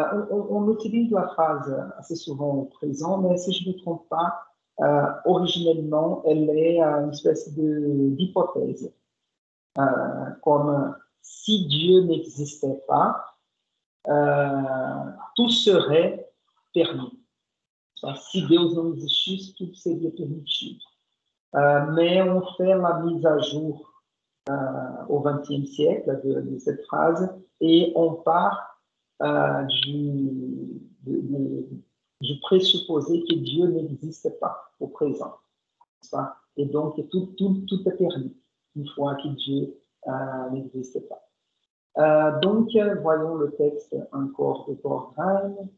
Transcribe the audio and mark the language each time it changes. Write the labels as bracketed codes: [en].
[fr] On utilise la phrase assez souvent au présent, mais si je ne me trompe pas, originellement, elle est une espèce d'hypothèse. Comme si Dieu n'existait pas, tout serait permis. [pt] Si Deus não existisse, tudo seria permitido. [fr] Mais on fait la mise à jour au XXe siècle de cette phrase et on part du présupposé que Dieu n'existe pas au présent. Et donc, tout est permis une fois que Dieu n'existe pas. Donc, voyons le texte encore de Bornheim.